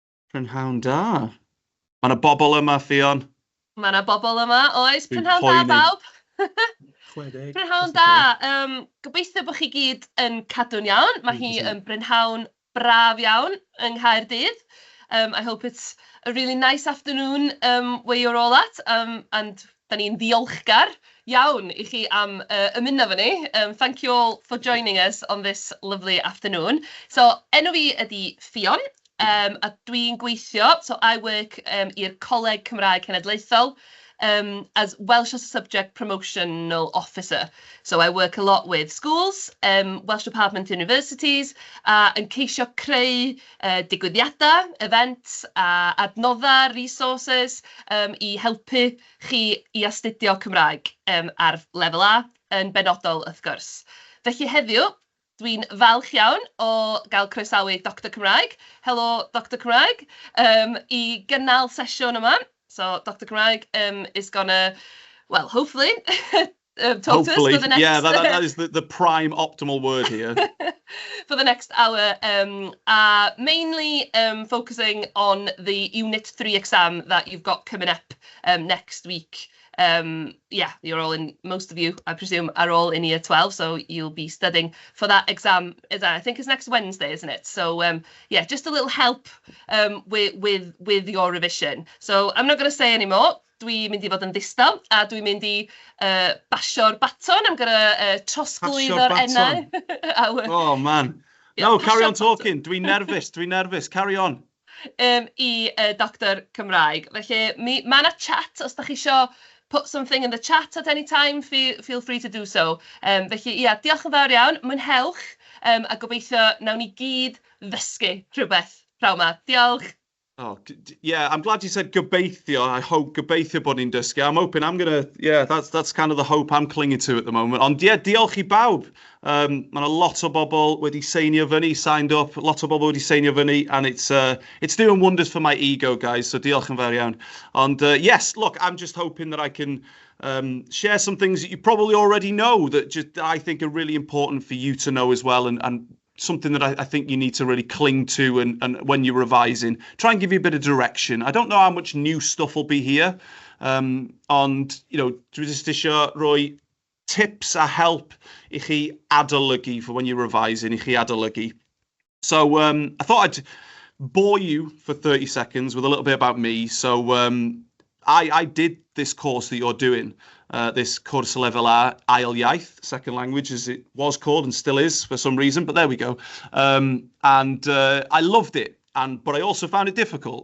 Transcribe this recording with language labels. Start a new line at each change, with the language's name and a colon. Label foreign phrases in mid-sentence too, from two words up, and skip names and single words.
Welsh: Prynhawn da. Mae yna bobl yma, Ffion. Mae yna bobl yma, oes. Dwi'n Prynhawn da, poeni. bawb. 60. Prynhawn da. Gobeithio bod chi gyd yn cadw'n iawn. Mae hi 100%. yn brynhawn braf iawn yng Nghaerdydd.
English: I hope it's a really nice afternoon where you're all at.
Welsh: And da ni'n ddiolchgar iawn I chi am ymuno efo ni.
English: Thank you all for joining us on this lovely afternoon.
Welsh: So, enw fi ydi Ffion. A dwi'n gweithio,
English: so I work
Welsh: i'r Coleg Cymraeg Cenedlaethol
English: as Welsh as a Subject Promotional Officer. So I work a lot with schools, Welsh Department universities,
Welsh: yn ceisio creu digwyddiadau, events, adnoddau, resources I helpu chi I astudio Cymraeg ar lefel A yn benodol wrth gwrs. Felly heddiw, dwi'n falch iawn o gael croesawu Doctor Cymraeg. Helo, Doctor Cymraeg. I gynnal sesiwn yma.
English: So, Doctor Cymraeg is gonna, well, hopefully, talk to us for the next... Yeah, that is the prime optimal word here. For the next hour. Mainly focusing on the Unit 3 exam that you've got coming up next week. Yeah, you're all in, most of you, I presume, are all in year 12, so you'll be studying for that exam. I think it's next Wednesday, isn't it? So, yeah, just a little help with your revision. So, I'm not going to say any more.
Welsh: Dwi'n mynd I fod yn ddistaw, a dwi'n mynd I basio'r baton.
English: I'm going to
Welsh: trosglwyddo'r enau.
English: Oh, man. No, carry on talking. Dwi'n nervous. Carry on. I Doctor Cymraeg.
Welsh: Felly, mae yna chat, os da chi isio
English: put something in the chat at any time, feel free to do so.
Welsh: Felly, ia, diolch yn fawr iawn, mwynhewch, a gobeithio nawn ni gyd ddysgu rhywbeth praw 'ma. Diolch.
English: Oh, yeah, I'm glad you said gobeithio. I hope
Welsh: gobeithio bod ni'n dysgu.
English: I'm hoping that's kind of the hope I'm clinging to at the moment.
Welsh: Ond yeah, diolch I bawb. Mae yna lot o bobl wedi seinio fyny,
English: signed up,
Welsh: lot o bobl wedi seinio fyny,
English: and it's doing wonders for my ego, guys, so
Welsh: diolch yn fawr iawn.
English: And yes, look, I'm just hoping that I can share some things that you probably already know that I think are really important for you to know as well, and something that I think you need to really cling to and when you're revising. Try and give you a bit of direction. I don't know how much new stuff will be here. Ond, you know,
Welsh: dwi jyst isio rhoi tips a help I chi adolygu
English: for when you're revising,
Welsh: I chi adolygu.
English: So I thought I'd bore you for 30 seconds with a little bit about me. So I did this course that you're doing. This course level Ail Iaith, second language as it was called and still is for some reason, but there we go. And I loved it, but I also found it difficult.